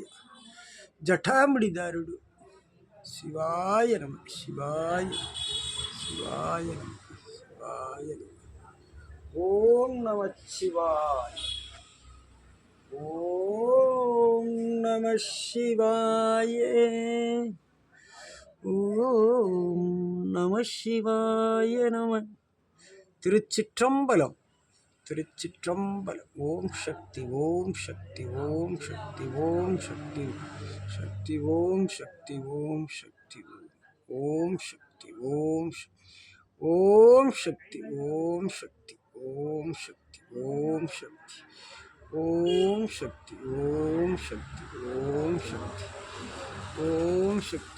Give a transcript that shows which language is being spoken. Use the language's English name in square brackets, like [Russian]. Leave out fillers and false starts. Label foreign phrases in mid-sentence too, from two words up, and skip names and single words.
[Sanskrit] జటాముడిదారుడు శివాయ నమ శివాయ శివాయ నమ శివాయ నమ. ఓం నమ శివాయ. ఓం నమ శివాయ. ఓం నమ శివాయ నమ. [Tamil] திருச்சிற்றம்பலம் திருச்சிற்றம்பலம். [Sanskrit] ஓம் சக்தி ஓம் சக்தி ஓம் சக்தி ஓம் சக்தி சக்தி ஓம் சக்தி ஓம் சக்தி ஓம் சக்தி ஓம் ஓம் சக்தி ஓம் சக்தி ஓம் சக்தி ஓம் சக்தி ஓம் சக்தி ஓம் சக்தி ஓம் சக்தி ஓம் சக்தி.